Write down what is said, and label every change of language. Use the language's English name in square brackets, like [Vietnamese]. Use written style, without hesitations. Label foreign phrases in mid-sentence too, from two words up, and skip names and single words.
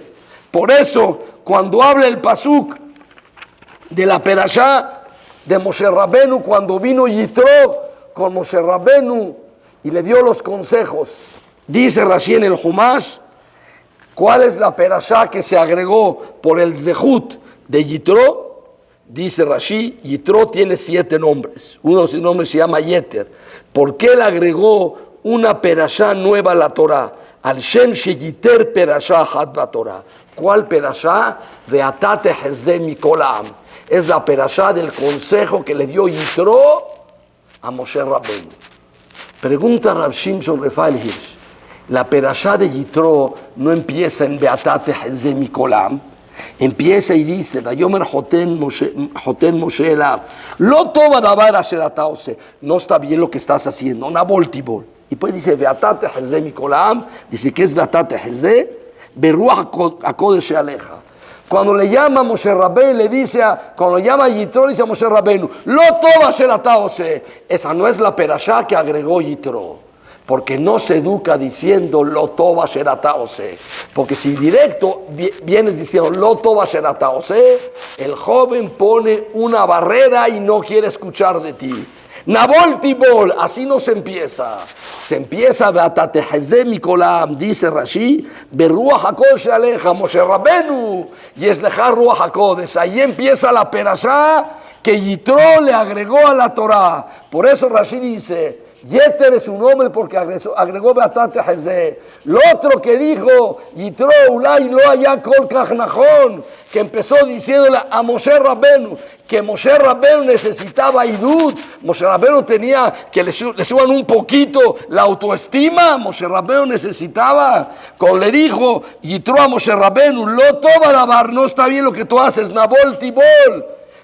[Spanish] Por eso, cuando habla el Pasuk de la perashá de Moshe Rabbenu, cuando vino Yitro con Moshe Rabbenu y le dio los consejos, dice Rashi en el Humash, ¿cuál es la perashá que se agregó por el Zehut de Yitro? Dice Rashi, Yitro tiene 7 nombres, uno de sus nombres se llama Yeter. ¿Por qué le agregó una perashá nueva a la Torah? [Hebrew] על שם שייתר פרשה אחת לתורה. ¿Cuál פרשה? ואתה תחזה מכל העם. [Spanish] Es la perashá del consejo que le dio Yitro a Moshe Rabbenu. Pregunta Rav Shimshon Refael Hirsch, la perashá de Yitro no empieza en [Hebrew] ואתה תחזה מכל העם, [Spanish] empieza y dice, [Hebrew] ויאמר חותן משה אליו, לא טוב הדבר אשר אתה עושה, [Spanish] no está bien lo que estás haciendo, [Hebrew] נבל תבול. [Spanish] Y pues dice, [Hebrew] ואתה תחזה מכל העם, [Spanish] dice que es [Hebrew] ואתה תחזה, ברוח הקודש עליך. [Spanish] Cuando le llama a Moshe Rabbenu, le dice, cuando le llama a Yitro, le dice a Moshe Rabbenu, [Hebrew] לא טוב אשר אתה עושה. [Spanish] Esa no es la perashá que agregó Yitro, porque no se educa diciendo [Hebrew] לא טוב אשר אתה עושה. [Spanish] Porque si directo vienes diciendo [Hebrew] לא טוב אשר אתה עושה, [Spanish] el joven pone una barrera y no quiere escuchar de ti. [Hebrew] נבל תבול, [Spanish] así no se empieza. Se empieza [Hebrew] ואתה תחזה מכל העם, [Spanish] dice Rashi, [Hebrew] ברוח הקודש עליך, [Spanish] Moshe Rabbenu, y es lejar [Hebrew] רוח הקודש. [Spanish] Ahí empieza la perashá que Yitro le agregó a la Torah. Por eso Rashi dice, Yeter es un nombre porque agregó [Hebrew] ואתה תחזה. [Spanish] Lo otro que dijo Yitro, [Hebrew] אולי לא היה כל כך נכון, [Spanish] que empezó diciéndole a Moshe Rabbenu que Moshe Rabbenu necesitaba idud, Moshe Rabbenu tenía que le suban un poquito la autoestima, Moshe Rabbenu necesitaba. Cuando le dijo Yitro a Moshe Rabbenu, [Hebrew] לא טוב הדבר, [Spanish] no está bien lo que tú haces, [Hebrew] נבל תבול.